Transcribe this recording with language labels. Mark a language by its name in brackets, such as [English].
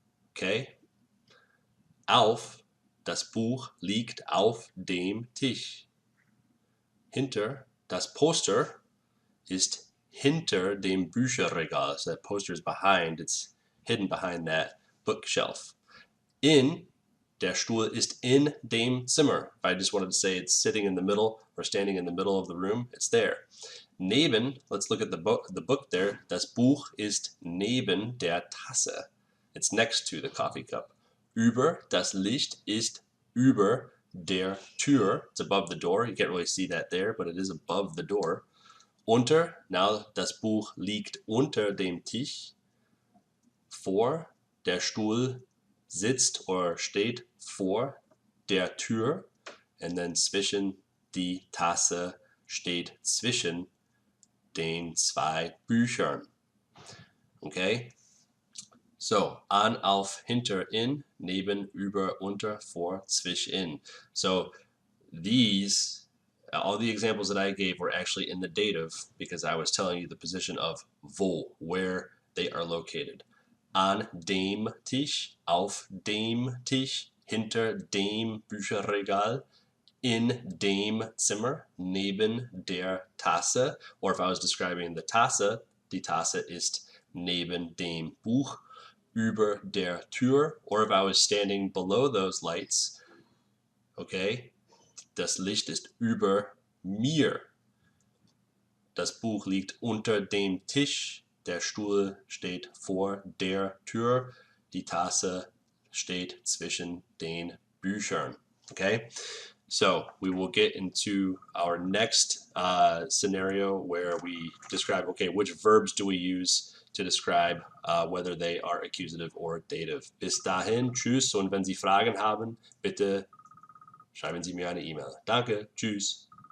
[German] Okay, auf, das Buch liegt auf dem Tisch. Hinter, das Poster ist hinter dem Bücherregal. [English] So that poster is behind, it's hidden behind that bookshelf. [German] In, der Stuhl ist in dem Zimmer. [English] If I just wanted to say it's sitting in the middle or standing in the middle of the room, it's there. Neben, let's look at the book there. [German] Das Buch ist neben der Tasse. [English] It's next to the coffee cup. [German] Über, das Licht ist über der Tür. [English] It's above the door. You can't really see that there, but it is above the door. [German] Unter, now das Buch liegt unter dem Tisch. Vor, der Stuhl sitzt oder steht vor der Tür. And then zwischen, die Tasse steht zwischen den zwei Büchern. Okay? So, an, auf, hinter, in, neben, über, unter, vor, zwischen. [English] So these, all the examples that I gave were actually in the dative because I was telling you the position of wo, where they are located. [German] An dem Tisch, auf dem Tisch, hinter dem Bücherregal, in dem Zimmer, neben der Tasse. [English] Or if I was describing the Tasse, [German] die Tasse ist neben dem Buch, über der Tür. [English] Or if I was standing below those lights, okay, [German] das Licht ist über mir. Das Buch liegt unter dem Tisch, der Stuhl steht vor der Tür, die Tasse steht zwischen den Büchern. [English] Okay? So we will get into our next scenario where we describe, okay, which verbs do we use to describe whether they are accusative or dative. [German] Bis dahin, tschüss, und wenn Sie Fragen haben, bitte schreiben Sie mir eine E-Mail. Danke, tschüss.